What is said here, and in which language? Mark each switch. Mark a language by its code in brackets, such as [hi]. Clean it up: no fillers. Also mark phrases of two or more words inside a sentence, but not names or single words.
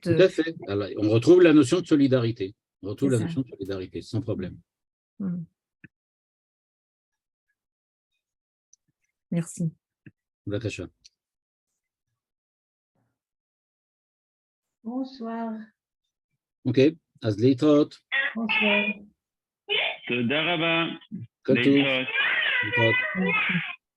[fr] Tout à fait. Alors, on retrouve la notion de solidarité. On retrouve la notion de solidarité, sans problème. Merci. Bakacha. Bonsoir. [he] Ok. אז להתראות. [fr] Bonsoir. [he] תודה רבה. כל טוב. להתראות. להתראות.